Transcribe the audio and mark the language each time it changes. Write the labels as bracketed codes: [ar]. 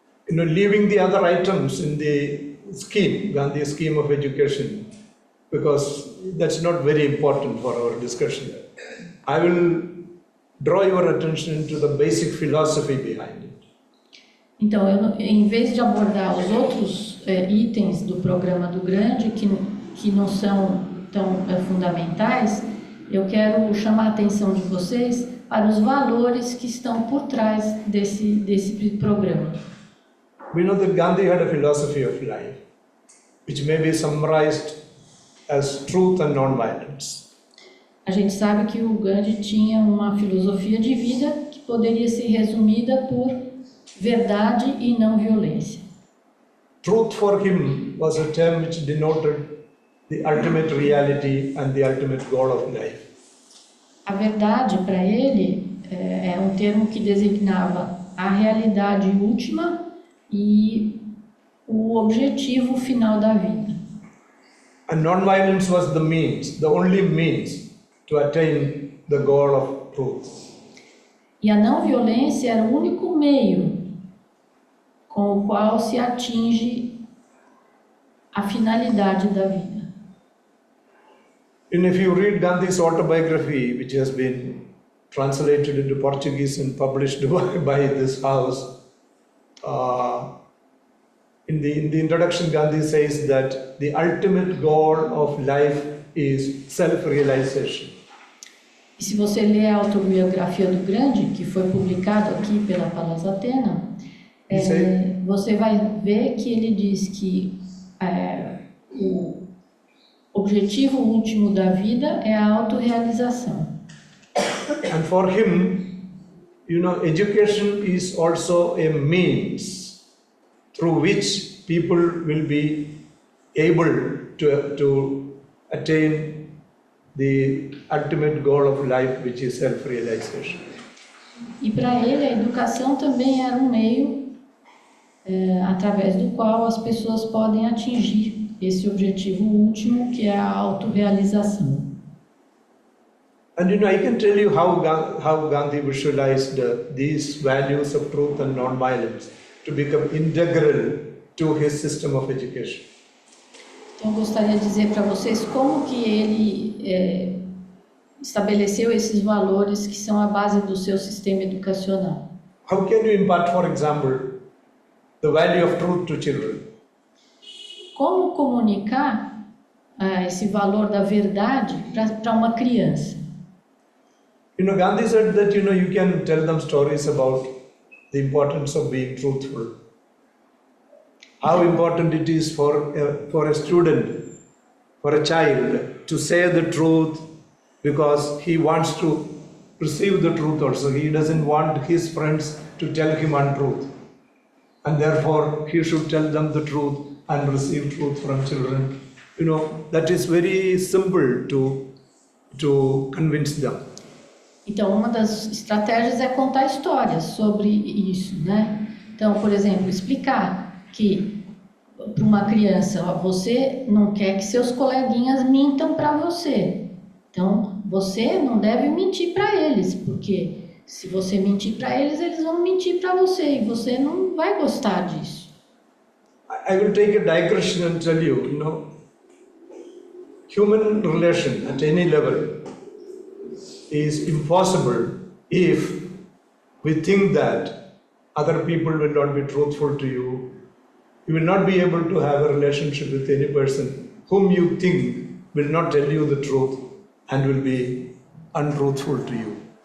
[en] Leaving the other items in the scheme, Gandhi's scheme of education, because that's not very important for our discussion. I will draw your attention to the basic philosophy behind it. [pt] Então, em vez de abordar os outros itens do programa do Gandhi, que não são tão fundamentais, eu quero chamar a atenção de vocês para os valores que estão por trás desse programa. [en] We know that Gandhi had a philosophy of life, which may be summarized as truth and non-violence. [pt] A gente sabe que o Gandhi tinha uma filosofia de vida que poderia ser resumida por verdade e não violência. [en] Truth for him was a term which denoted the ultimate reality and the ultimate goal of life. [pt] A verdade para ele é um termo que designava a realidade última e o objetivo final da vida. [en] And non-violence was the means, the only means to attain the goal of truth. [pt] E a não violência era o único meio com o qual se atinge a finalidade da vida. [en] And if you read Gandhi's autobiography, which has been translated into Portuguese and published by this house, in the introduction, Gandhi says that the ultimate goal of life is self-realization. [pt] E se você ler a autobiografia do Gandhi, que foi publicado aqui pela Palas Athena, você vai ver que ele diz que o objetivo último da vida é a autorrealização. [en] And for him, education is also a means through which people will be able to attain the ultimate goal of life, which is self-realization. [pt] E para ele a educação também era um meio através do qual as pessoas podem atingir esse objetivo último, que é a autorrealização. [en] And I can tell you how Gandhi visualized these values of truth and non-violence to become integral to his system of education. [pt] Então eu gostaria de dizer para vocês como que ele estabeleceu esses valores que são a base do seu sistema educacional. [en] How can you impart, for example, the value of truth to children? [pt] Como comunicar esse valor da verdade para uma criança? [en] Gandhi said that you can tell them stories about the importance of being truthful. How important it is for a student, for a child, to say the truth because he wants to receive the truth also. He doesn't want his friends to tell him untruth. And therefore, he should tell them the truth and receive truth from children. You know, that is very simple to convince them. [pt] Então, uma das estratégias é contar histórias sobre isso, né? Então, por exemplo, explicar que para uma criança, ó, você não quer que seus coleguinhas mintam para você. Então, você não deve mentir para eles, porque se você mentir para eles, eles vão mentir para você e você não vai gostar disso. [en] I will take a digression and tell you, you know, human relation at any level is impossible if we think that other people will not be truthful to you. You will not be able to have a relationship with any person whom you think will not tell you the truth and will be untruthful to you.